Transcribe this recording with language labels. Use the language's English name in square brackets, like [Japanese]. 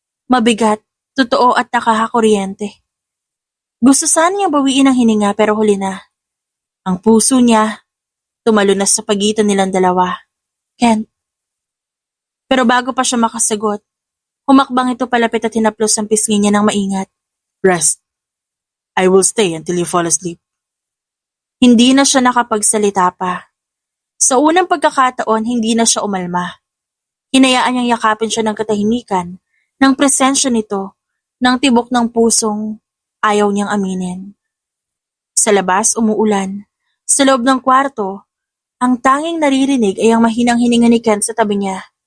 [Filipino] Mabigat, totoo at nakakakuryente. Gusto sana niyang bawiin ang hininga pero huli na. Ang puso niya, tumalunas sa pagitan nilang dalawa. Kent. Pero bago pa siya makasagot, humakbang ito palapit at hinaplos ang pisngi niya ng maingat. [English] Rest. I will stay until you fall asleep. [Filipino] Hindi na siya nakapagsalita pa. Sa unang pagkakataon, hindi na siya umalma. Hinayaan niyang yakapin siya ng katahimikan, ng presensya nito, ng tibok ng pusong ayaw niyang aminin. Sa labas, umuulan. Sa loob ng kwarto, ang tanging naririnig ay ang mahinang hininga ni Kent sa tabi niya.